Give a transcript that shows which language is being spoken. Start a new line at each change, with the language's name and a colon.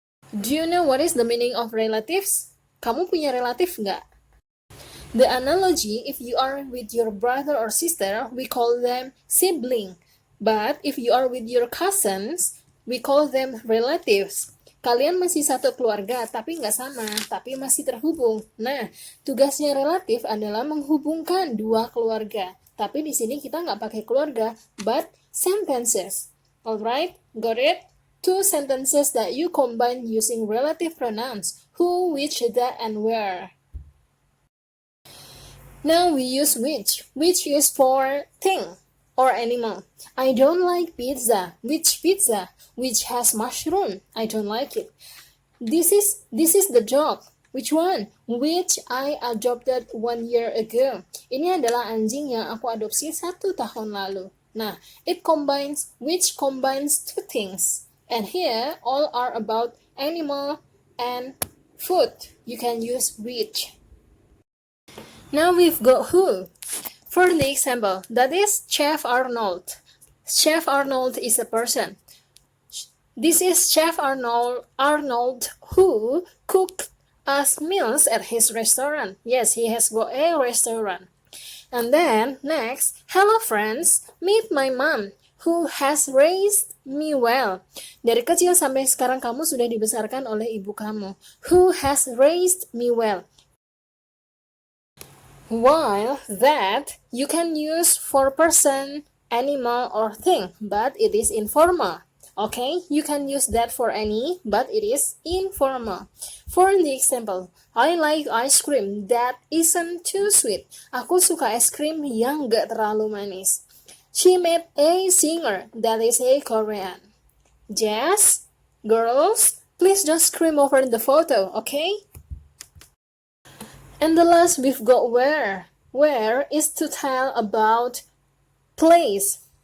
English: Do you know what is the meaning of relatives?
Indonesian: Kamu punya relatif nggak?
English: The analogy, if you are with your brother or sister, we call them sibling. But if you are with your cousins, we call them relatives.
Indonesian: Kalian masih satu keluarga, tapi nggak sama, tapi masih terhubung. Nah, tugasnya relatif adalah menghubungkan dua keluarga. Tapi di sini kita nggak pakai keluarga,
English: but sentences. Alright, got it? 2 sentences that you combine using relative pronouns. Who, which, that, and where. Now we use which is for thing or animal. I don't like pizza. Which pizza? Which has mushroom? I don't like it. This is the dog. Which one? Which I adopted 1 year ago.
Indonesian: Ini adalah anjing yang aku adopsi 1 tahun lalu.
English: Nah, which combines 2 things. And here, all are about animal and food. You can use which. Now we've got who. For the example, that is Chef Arnold. Chef Arnold is a person. This is Chef Arnold who cooked us meals at his restaurant. Yes, he has got a restaurant. And then, next, hello friends, meet my mom, who has raised me well.
Indonesian: Dari kecil sampai sekarang kamu sudah dibesarkan oleh ibu kamu.
English: Who has raised me well. While that, you can use for person, animal, or thing, but it is informal. Okay, you can use that for any, but it is informal. For the example, I like ice cream that isn't too sweet.
Indonesian: Aku suka es krim yang gak terlalu manis.
English: She met a singer that is a Korean. Jazz, girls, please don't scream over the photo, okay? And the last we've got where. Where is to tell about place.